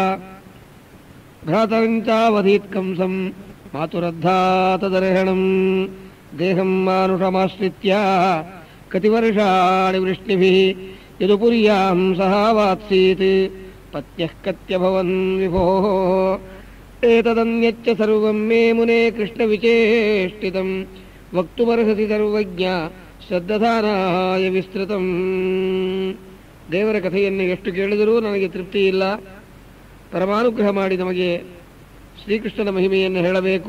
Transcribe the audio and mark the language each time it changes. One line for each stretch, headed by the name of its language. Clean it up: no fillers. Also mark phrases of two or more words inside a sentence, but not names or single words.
Sanskrit: ಭ್ರಾತರಂಚಾವಧೀತ್ ಕಂಸಂ ಮಾತುರದ್ಧಾತದರ್ಹಣಂ ದೇಹಂ ಮಾನುಷಮಾಶ್ರಿತ್ಯ ಕತಿವರ್ಷಾಣಿ ವೃಷ್ಣಿಭಿಃ ಯದುಪುರ್ಯಾಂ ಸಹಾವಾತ್ಸೀತ್ ಪತ್ಯಃ ಕತ್ಯಭವನ್ ವಿಭೋಃ ಏತದನ್ಯಚ್ಚ ಸರ್ವಂ ಮೇ ಮುನೇ ಕೃಷ್ಣವಿಚೇಷ್ಟಿತಂ ವಕ್ತುಮರ್ಹಸಿ ಸರ್ವಜ್ಞ ಶ್ರದ್ಧಾನಾಯ ವಿಸ್ತೃತಂ.
Kannada: ದೇವರ ಕಥೆಯನ್ನು ಎಷ್ಟು ಕೇಳಿದರೂ ನನಗೆ ತೃಪ್ತಿ ಇಲ್ಲ. ಪರಮಾನುಗ್ರಹ ಮಾಡಿ ನಮಗೆ ಶ್ರೀಕೃಷ್ಣನ ಮಹಿಮೆಯನ್ನು ಹೇಳಬೇಕು.